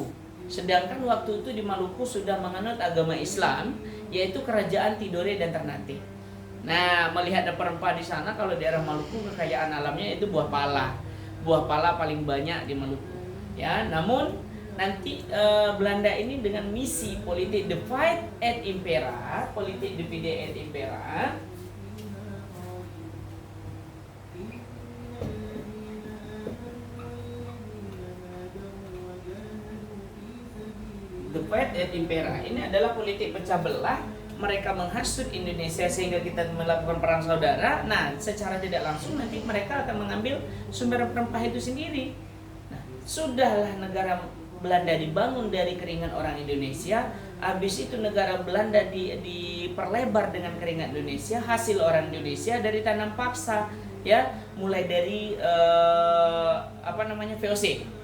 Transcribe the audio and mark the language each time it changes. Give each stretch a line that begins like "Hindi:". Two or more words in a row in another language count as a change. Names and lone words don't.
Indonesian: Sedangkan waktu itu di Maluku sudah menganut agama Islam, yaitu kerajaan Tidore dan Ternate. Nah, melihat rempah-rempah di sana, kalau daerah Maluku kekayaan alamnya itu buah pala. Buah pala paling banyak di Maluku. Ya, namun nanti Belanda ini dengan misi politik
Latin: divide et impera,
Indonesian: politik
Latin: divide et impera, divide et impera
Indonesian: ini adalah politik pecah belah. Mereka menghasut Indonesia sehingga kita melakukan perang saudara. Nah, secara tidak langsung nanti mereka akan mengambil sumber rempah itu sendiri. Nah, sudahlah negara Belanda dibangun dari keringat orang Indonesia. Habis itu negara Belanda diperlebar dengan keringat Indonesia, hasil orang Indonesia dari tanam paksa, ya, mulai dari VOC.